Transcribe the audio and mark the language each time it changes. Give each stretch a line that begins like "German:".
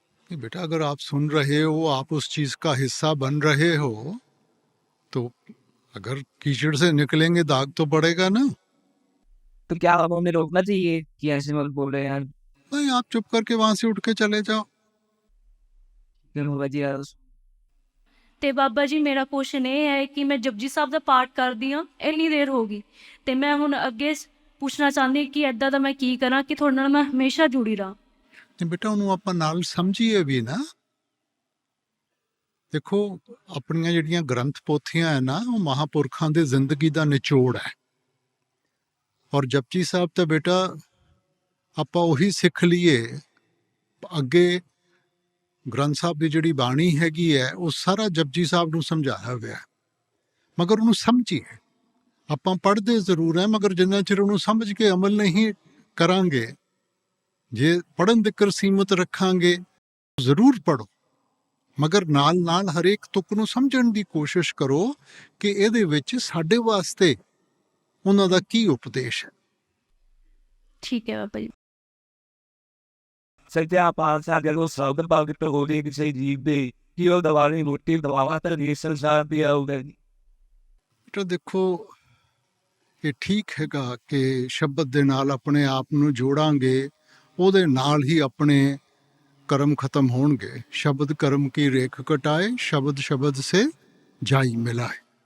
Hindi: नहीं बेटा, अगर आप सुन रहे हो, आप उस चीज का हिस्सा बन रहे हो, तो अगर कीचड़ से निकलेंगे दाग तो पड़ेगा ना। तो क्या अब हमें रोकना चाहिए कि ऐसे मत बोल रहे यार? नहीं, आप चुप करके वहां से उठ के चले जाओ। फिर बाबा जी यार
Punjabi: ਤੇ ਬਾਬਾ ਜੀ ਮੇਰਾ ਕੁਐਸਚਨ ਇਹ ਹੈ ਕਿ ਮੈਂ ਜਪਜੀ ਸਾਹਿਬ ਦਾ ਪਾਠ ਕਰਦੀ ਹਾਂ ਇੰਨੀ ਦੇਰ ਹੋ ਗਈ, ਤੇ ਮੈਂ ਹੁਣ ਅੱਗੇ ਪੁੱਛਣਾ ਚਾਹੁੰਦੀ ਕਿ ਐਦਾਂ ਦਾ ਮੈਂ ਕੀ ਕਰਾਂ ਕਿ ਤੁਹਾਡੇ ਨਾਲ ਮੈਂ ਹਮੇਸ਼ਾ ਜੁੜੀ ਰਹਾਂ।
Hindi: नहीं बेटा,
Punjabi: ਉਹਨੂੰ ਆਪਾਂ ਨਾਲ ਸਮਝੀਏ ਵੀ ਨਾ। ਦੇਖੋ, ਆਪਣੀਆਂ ਜਿਹੜੀਆਂ ਗ੍ਰੰਥ ਪੋਥੀਆਂ ਹੈ ਨਾ, ਉਹ ਮਹਾਪੁਰਖਾਂ ਦੇ ਜ਼ਿੰਦਗੀ ਦਾ ਨਿਚੋੜ ਹੈ। ਔਰ ਜਪਜੀ ਸਾਹਿਬ ਤਾਂ ਬੇਟਾ ਆਪਾਂ ਉਹੀ ਸਿੱਖ ਲਈਏ, ਅੱਗੇ ਗ੍ਰੰਥ ਸਾਹਿਬ ਦੀ ਜਿਹੜੀ ਬਾਣੀ ਹੈਗੀ ਹੈ ਉਹ ਸਾਰਾ ਜਪਜੀ ਸਾਹਿਬ ਨੂੰ ਸਮਝਾਇਆ ਹੋਇਆ ਹੈ, ਮਗਰ ਉਹਨੂੰ ਸਮਝੀਏ। ਆਪਾਂ ਪੜ੍ਹਦੇ ਜ਼ਰੂਰ ਹੈ, ਮਗਰ ਜਿੰਨਾ ਚਿਰ ਉਹਨੂੰ ਸਮਝ ਕੇ ਅਮਲ ਨਹੀਂ ਕਰਾਂਗੇ, ਜੇ ਪੜ੍ਹਨ ਤੀਕਰ ਸੀਮਤ ਰੱਖਾਂਗੇ, ਜ਼ਰੂਰ ਪੜ੍ਹੋ, ਮਗਰ ਨਾਲ ਨਾਲ ਹਰੇਕ ਤੁਕ ਨੂੰ ਸਮਝਣ ਦੀ ਕੋਸ਼ਿਸ਼ ਕਰੋ ਕਿ ਇਹਦੇ ਵਿੱਚ ਸਾਡੇ ਵਾਸਤੇ ਉਹਨਾਂ ਦਾ ਕੀ ਉਪਦੇਸ਼ ਹੈ।
Hindi: ठीक है बाबा जी। सकते आप आज अगर वो साउदर बाग पे हो गए किसी जीव दे कि वो दवाने रोटी दवावा तो ये संसार दिया होगा जी।
Punjabi: ਬੇਟਾ ਦੇਖੋ, ਇਹ ਠੀਕ ਹੈਗਾ ਕਿ ਸ਼ਬਦ ਦੇ ਨਾਲ ਆਪਣੇ ਆਪ ਨੂੰ ਜੋੜਾਂਗੇ, ਉਹਦੇ ਨਾਲ ਹੀ ਆਪਣੇ ਕਰਮ ਖਤਮ ਹੋਣਗੇ। ਸ਼ਬਦ ਕਰਮ ਕੀ ਰੇਖ ਕਟਾਏ, ਸ਼ਬਦ ਸ਼ਬਦ ਸੇ ਜਾਈ ਮਿਲਾਏ।